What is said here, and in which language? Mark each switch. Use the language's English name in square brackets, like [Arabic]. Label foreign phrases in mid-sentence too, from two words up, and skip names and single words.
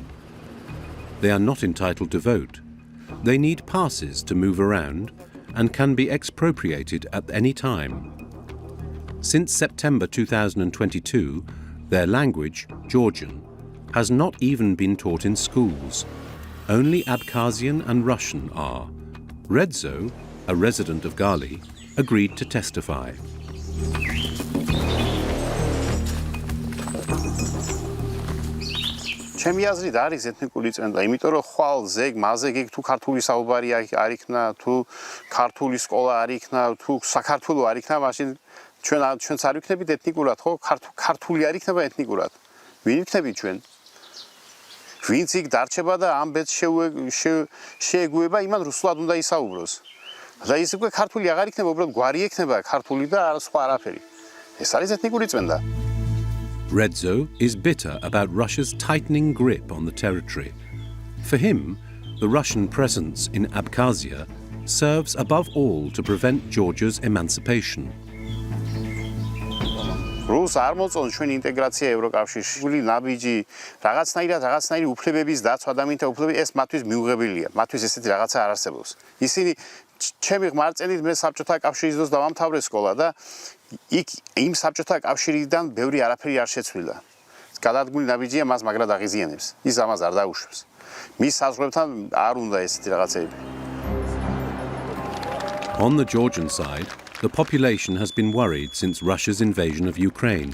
[English] They are not entitled to vote. They need passes to move around and can be expropriated at any time. Since September 2022, Their language, Georgian, has not even been taught in schools. Only Abkhazian and Russian are. Redzo, a resident of Gali, agreed to testify. [Georgian] ჩემი აზრით არის ეთნიკური წმენდა, იმიტომ რომ ხვალ ზეგ მაზეგ თუ ქართული საუბარი არ იქნა, თუ ქართული სკოლა არ იქნა, თუ საქართველო არ იქნა, მაშინ ჩვენც არ ვიქნებით ეთნიკურად, ხო? ქართული არ იქნება ეთნიკურად. ვინ ვიქნებით ჩვენ? ვინც იქ დარჩება და ამ ბედს შეეგუება, იმან რუსულად უნდა ისაუბროს. და ის უკვე ქართული აღარ იქნება, უბრალოდ გვარი ექნება ქართული და სხვა არაფერი. ეს არის ეთნიკური წმენდა. [English] Redzo is bitter about Russia's tightening grip on the territory. For him, the Russian presence in Abkhazia serves above all to prevent Georgia's emancipation. [Georgian] რუს არ მოწონს ჩვენი ინტეგრაცია ევროკავშირში. გული ნაბიჯი, რაღაცნაირი უფლებების დაცვა ადამიანთა უფლებები ეს მათთვის მიუღებელია. მათთვის ესეთი რაღაცა არ არსებობს. ისინი ჩემი ღმერთწენით მე საბჭოთა კავშირის დროს დავამთავრე სკოლა და იქ იმ საბჭოთა კავშირიდან ბევრი არაფერი არ შეცვლილა. გადადგმული ნაბიჯია მას მაგრად აღიზიანებს. ის ამას არ დაუშვებს. მის საზღვრებთან არ უნდა ესეთი რაღაცები. [English] On the Georgian side, the population has been worried since Russia's invasion of Ukraine.